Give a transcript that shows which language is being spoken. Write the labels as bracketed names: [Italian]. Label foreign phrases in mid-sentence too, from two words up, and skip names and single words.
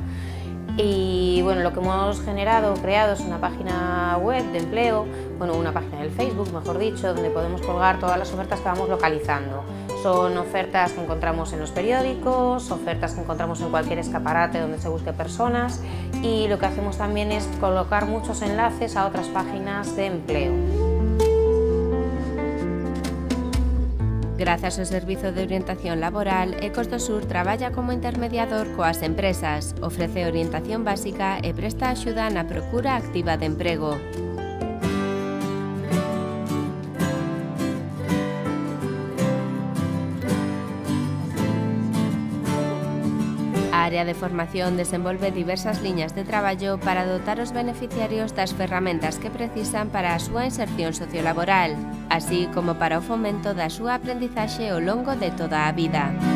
[Spanish] Y bueno, lo que hemos creado es una página web de empleo, bueno, una página del Facebook, mejor dicho, donde podemos colgar todas las ofertas que vamos localizando. Son ofertas que encontramos en los periódicos, ofertas que encontramos en cualquier escaparate donde se busque personas, y lo que hacemos también es colocar muchos enlaces a otras páginas de empleo. [Galician] Grazas ao Servizo de Orientación Laboral, Ecos do Sur traballa como intermediador coas empresas, ofrece orientación básica e presta axuda na procura activa de emprego. A área de formación desenvolve diversas liñas de traballo para dotar os beneficiarios das ferramentas que precisan para a súa inserción sociolaboral, así como para o fomento da súa aprendizaxe ao longo de toda a vida.